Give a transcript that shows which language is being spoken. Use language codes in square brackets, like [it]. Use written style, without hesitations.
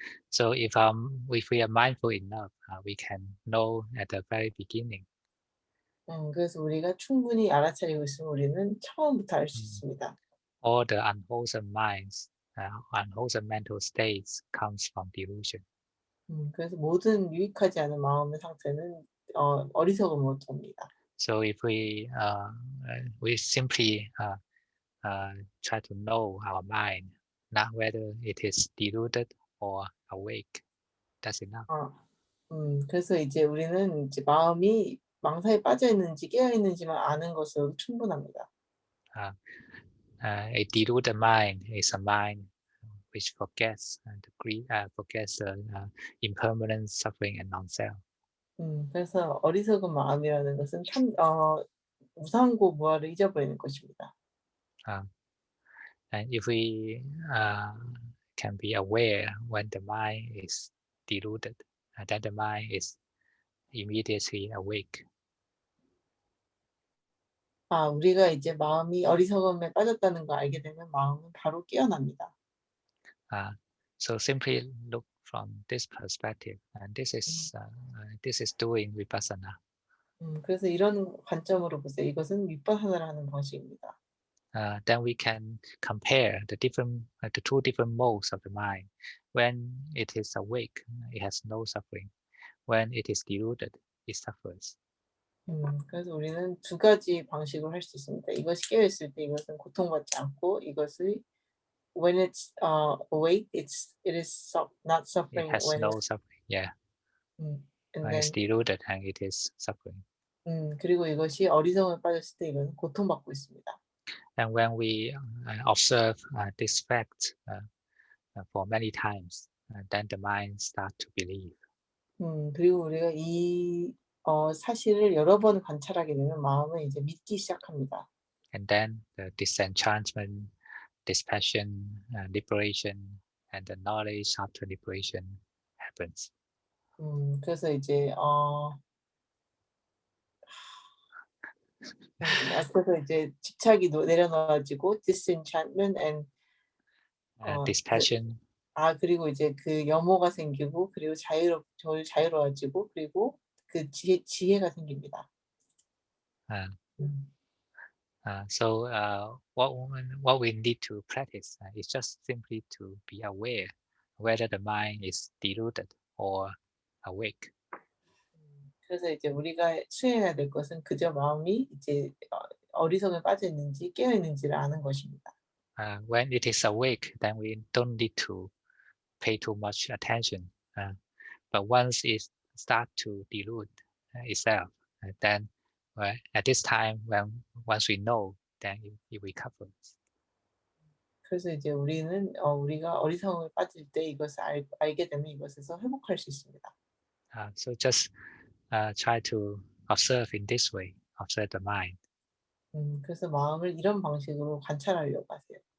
[en] So if we are mindful enough, we can know at the very beginning. [ko] 그래서 우리가 충분히 알아차리고 있으면 우리는 처음부터 알 수 있습니다. [en] All the unwholesome minds, unwholesome mental states comes from delusion. [ko] 그래서 모든 유익하지 않은 마음의 상태는 어리석음으로부터 옵니다. [en] So if we simply try to know our mind, not whether it is deluded or awake, that's enough. [ko] 그래서 이제 우리는 이제 마음이 망사에 빠져 있는지 깨어 있는지만 아는 것으로 충분합니다. [en] A deluded mind is a mind which forgets forgets the impermanent suffering and non-self. [ko] 그래서 어리석은 마음이라는 것은 무상고 무아를 잊어버리는 것입니다. [en] And if we can be aware when the mind is deluded, then the mind is immediately awake. [ko] 우리가 이제 마음이 어리석음에 빠졌다는 걸 알게 되면 마음은 바로 깨어납니다. [en] So simply look from this perspective, and this is doing vipassana. [ko] 그래서 이런 관점으로 보세요. 이것은 윗바사나를 하는 방식입니다. [en] Then we can compare the two different modes of the mind. When it is awake, it has no suffering. When it is deluded, it suffers. [ko] 그래서 우리는 두 가지 방식으로 할 수 있습니다. 이것이 깨어 있을 때 이것은 고통받지 않고 이것이 [en] when it's awake, it is not suffering. It has when no suffering. Yeah. and When then it's deluded, and it is suffering. [ko] 그리고 이것이 어리석음에 빠졌을 때 이것은 고통받고 있습니다. [en] And when we observe this fact for many times, then the mind starts to believe. [ko] 그리고 우리가 이 사실을 여러 번 관찰하게 되면 마음은 이제 믿기 시작합니다. [en] And then the disenchantment, dispassion, liberation, and the knowledge after liberation happens. [ko] 그래서 이제 그래서 이제 집착이 내려놔지고 [en] disenchantment and Dispassion, [ko] 그리고 이제 그 염호가 생기고 그리고 자유로워지고 그리고 그 지혜가 생깁니다. [en] So what we need to practice is just simply to be aware whether the mind is deluded or awake. [ko] 그래서 이제 우리가 수행해야 될 것은 그저 마음이 이제 어리석음에 빠져 있는지 깨어 있는지를 아는 것입니다. [en] When it is awake, then we don't need to pay too much attention. But once it starts to delude itself, then at this time, once we know, then it recovers. [ko] 그래서 이제 우리가 어리석음에 빠질 때 이것을 알게 되면 이것에서 회복할 수 있습니다. [en] So just try to observe in this way, observe the mind. [ko] 그래서 마음을 이런 방식으로 관찰하려고 하세요.